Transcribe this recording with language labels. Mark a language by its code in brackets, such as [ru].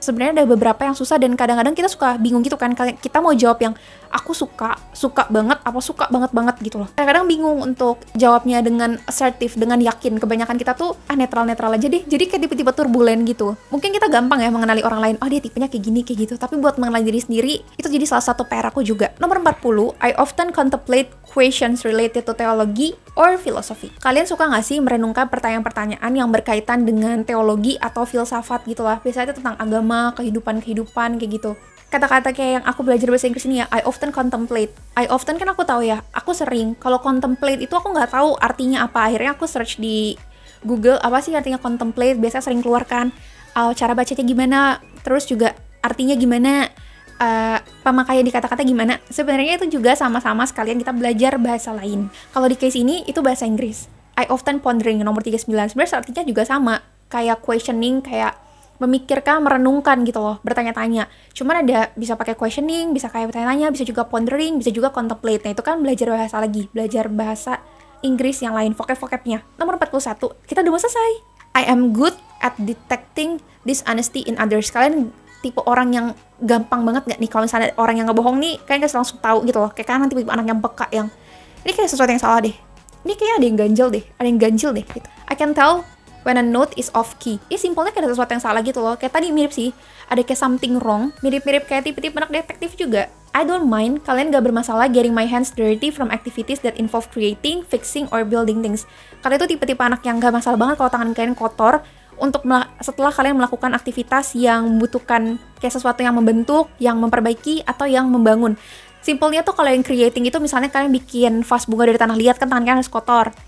[id] Sebenarnya ada beberapa yang susah dan kadang-kadang kita suka bingung gitu kan. Kita mau jawab yang aku suka banget, apa suka banget gitu loh. Kadang-kadang bingung untuk jawabnya dengan assertif, dengan yakin. Kebanyakan kita tuh netral-netral aja deh. Jadi kayak tipe-tipe turbulen gitu. Mungkin kita gampang ya mengenali orang lain, oh dia tipenya kayak gini, kayak gitu. Tapi buat mengenali diri sendiri, itu jadi salah satu PR aku juga. [en] Nomor 40, I often contemplate questions related to theology or philosophy. [id] Kalian suka gak sih merenungkan pertanyaan-pertanyaan yang berkaitan dengan teologi atau filsafat gitu lah? Biasanya itu tentang agama, kehidupan kayak gitu. Kata-kata kayak yang aku belajar bahasa Inggris ini ya, [en] I often contemplate. I often [id] kan aku tahu ya, aku sering. Kalau contemplate itu aku nggak tahu artinya apa. Akhirnya aku search di Google, apa sih artinya contemplate? Biasanya sering keluarkan cara bacanya gimana, terus juga artinya gimana, pemakaian di kata-kata gimana. Sebenarnya itu juga sama-sama sekalian kita belajar bahasa lain. Kalau di case ini, itu bahasa Inggris. [en] I often pondering, nomor 39. [id] Sebenarnya artinya juga sama. Kayak questioning, kayak memikirkan, merenungkan gitu loh, bertanya-tanya. Cuman ada bisa pakai questioning, bisa kayak bertanya-tanya, bisa juga pondering, bisa juga contemplate. Nah itu kan belajar bahasa lagi, belajar bahasa Inggris yang lain, vocab-vocabnya. Nomor 41, kita udah mau selesai. [en] I am good at detecting dishonesty in others. [id] Kalian tipe orang yang gampang banget gak nih kalau misalnya orang yang ngebohong nih, kalian kan langsung tahu gitu loh. Kayak kan tipe anak yang peka yang, ini kayak sesuatu yang salah deh. Ini kayaknya ada yang ganjil deh gitu. [en] I can tell when a note is off key. [id] Ya simpelnya kayak ada sesuatu yang salah gitu loh. Kayak tadi mirip sih, ada kayak [en] something wrong. [id] Mirip-mirip kayak tipe-tipe anak detektif juga. [en] I don't mind, [id] kalian gak bermasalah [en] getting my hands dirty from activities that involve creating, fixing, or building things. [id] Kalian tuh tipe-tipe anak yang gak masalah banget kalau tangan kalian kotor untuk setelah kalian melakukan aktivitas yang membutuhkan kayak sesuatu yang membentuk, yang memperbaiki, atau yang membangun. Simpelnya tuh kalau yang creating itu misalnya kalian bikin vas bunga dari tanah liat, kan tangan kalian harus kotor.